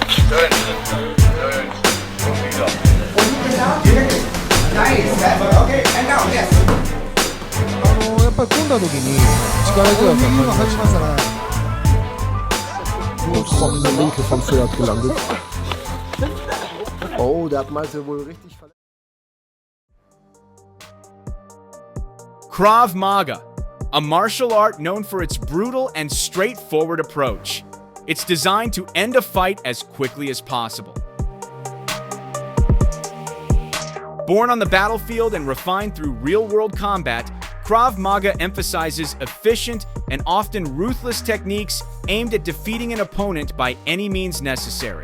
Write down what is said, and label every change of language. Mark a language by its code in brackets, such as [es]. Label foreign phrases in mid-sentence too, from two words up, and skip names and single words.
[ja] やっぱり組んだ時に力強さを感じましたね。 [de] Der linke vom Pferd gelandet. Oh, der hat Malte wohl richtig verletzt. [en] Krav Maga, a martial art known for its brutal and straightforward approach. It's designed to end a fight as quickly as possible. Born on the battlefield and refined through real-world combat, Krav Maga emphasizes efficient and often ruthless techniques aimed at defeating an opponent by any means necessary.